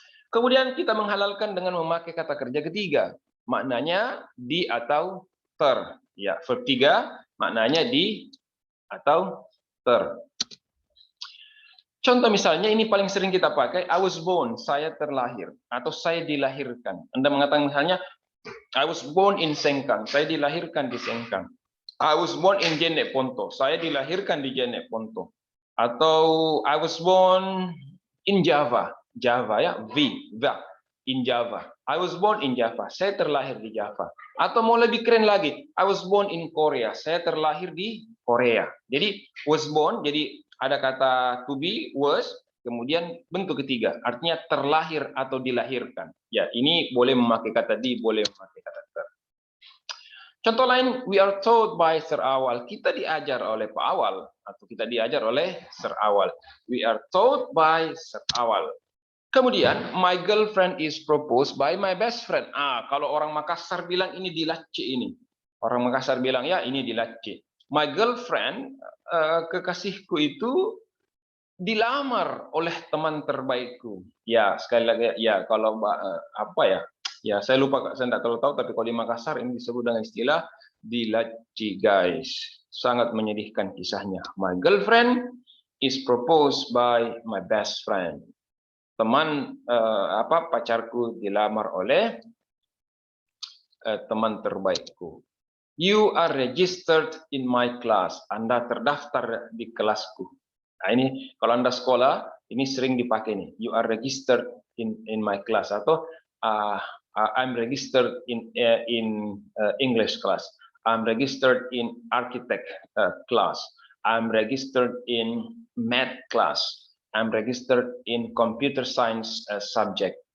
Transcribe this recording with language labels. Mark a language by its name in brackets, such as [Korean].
[Indonesian] Kemudian kita menghalalkan dengan memakai kata kerja ketiga. Maknanya di atau ter. Ya, verb 3 maknanya di atau ter. Contoh misalnya ini paling sering kita pakai, [English] I was born, [Indonesian] saya terlahir, atau saya dilahirkan. Anda mengatakan misalnya, [English] I was born in Sengkang, [Indonesian] saya dilahirkan di Sengkang. [English] I was born in Jeneponto, [Indonesian] saya dilahirkan di Jeneponto. [English] Atau I was born in Java, Java ya, in Java. I was born in Java, [Indonesian] saya terlahir di Java. Atau mau lebih keren lagi, [English] I was born in Korea, [Indonesian] saya terlahir di Korea. Jadi was born, jadi ada kata to be, was, kemudian bentuk ketiga, artinya terlahir atau dilahirkan. Ya, ini boleh memakai kata di, boleh memakai kata ter. Contoh lain, [English] we are taught by Sir Awal. [Indonesian] Kita diajar oleh Pak Awal atau kita diajar oleh Sir Awal. [English] We are taught by Sir Awal. [Indonesian] Kemudian, [English] my girlfriend is proposed by my best friend. [Indonesian] Kalau orang Makassar bilang ini dilace ini. Orang Makassar bilang ya ini dilace. [English] My girlfriend, [Indonesian] kekasihku itu dilamar oleh teman terbaikku. Ya, sekali lagi ya kalau apa ya? Ya, saya lupa, saya tidak terlalu tahu, tapi kalau di Makassar ini disebut dengan istilah dilaci, guys. Sangat menyedihkan kisahnya. [English] My girlfriend is proposed by my best friend. [Indonesian] Teman pacarku dilamar oleh teman terbaikku. [English] You are registered in my class. [Indonesian] Anda terdaftar di kelasku. Nah, ini kalau Anda sekolah, ini sering dipakai nih. [English] You are registered in my class, atau I'm registered in English class. I'm registered in architect class. I'm registered in math class. I'm registered in computer science subject.